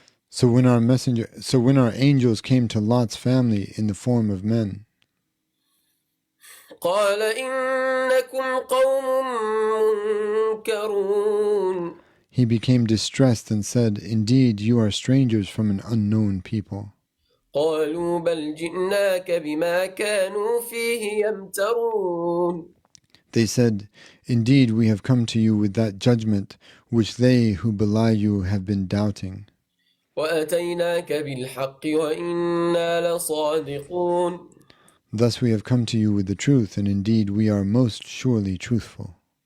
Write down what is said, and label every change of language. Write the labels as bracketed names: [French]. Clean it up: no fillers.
[English] So when our angels came to Lot's family in the form of men, [Arabic] قال إنكم قوم منكرون. [English] he became distressed and said, Indeed, you are strangers from an unknown people. [Arabic] قالوا بل جئناك بما كانوا فيه يمترون. [English] They said, Indeed, we have come to you with that judgment which they who belie you have been doubting. [Arabic] وأتيناك بالحق وإنا لصادقون. [English] Thus we have come to you with the truth, and indeed we are most surely truthful.